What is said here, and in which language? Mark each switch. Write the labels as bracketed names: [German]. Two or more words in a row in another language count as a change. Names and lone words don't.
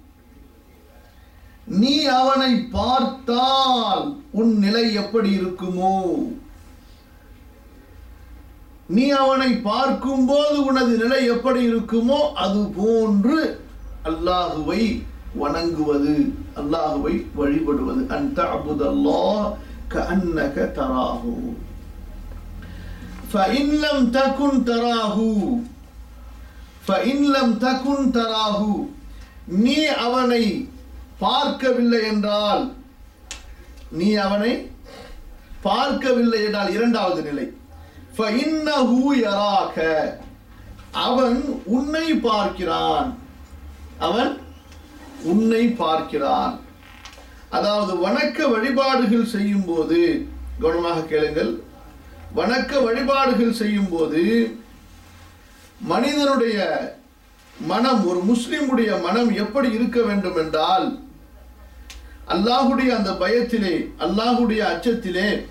[Tamil] நீ அவனை பார்த்தால் உன் நிலை எப்படி இருக்குமோ, நீ அவனை பார்க்கும்போது உனது நிலை எப்படி இருக்குமோ அது போன்று அல்லாஹுவை வணங்குவது, அல்லாஹுவை வழிபடுவது. [Arabic] أن تعبد الله كأنك تراه. فإن لم تكن تراه فإن لم تكن تراه. [Tamil] நீ அவனை பார்க்கவில்லை என்றால், நீ அவனை பார்க்கவில்லை என்றால் இரண்டாவது நிலை [Arabic] فإنه يراك. [Tamil] அவன் உன்னை பார்க்கிறான், அவன் உன்னை பார்க்கிறான். அதாவது வணக்க வழிபாடுகள் செய்யும் போது, கவனமாக கேளுங்கள், வணக்க வழிபாடுகள் செய்யும் போது மனிதனுடைய மனம், ஒரு முஸ்லிமுடைய மனம் எப்படி இருக்க வேண்டும் என்றால், அல்லாஹுடைய அந்த பயத்திலே, அல்லாஹுடைய அச்சத்திலே,